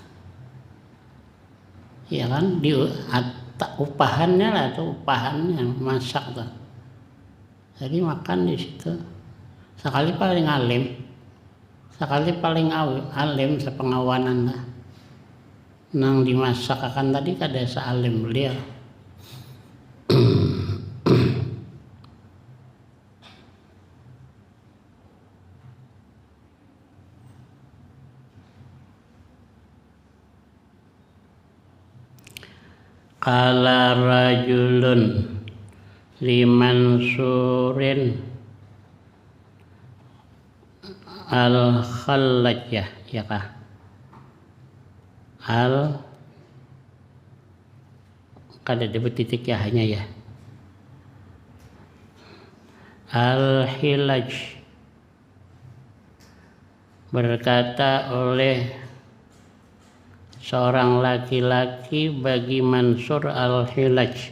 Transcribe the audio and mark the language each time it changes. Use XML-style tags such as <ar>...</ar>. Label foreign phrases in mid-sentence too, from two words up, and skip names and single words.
<bjn>Ya kan, di upahannya lah, tuh upahannya masak tuh. Jadi makan di situ. Sekali paling alim, sepengawanan lah. Nang dimasak akan tadi kada sealim beliau.</bjn> <ar>Qala rajulun liman surin al-khallaj,</ar> <bjn>ya kah? Kada ada titik ya, hanya ya. Al-Hilaj, berkata oleh seorang laki-laki bagi Mansur al-Hilaj.</bjn>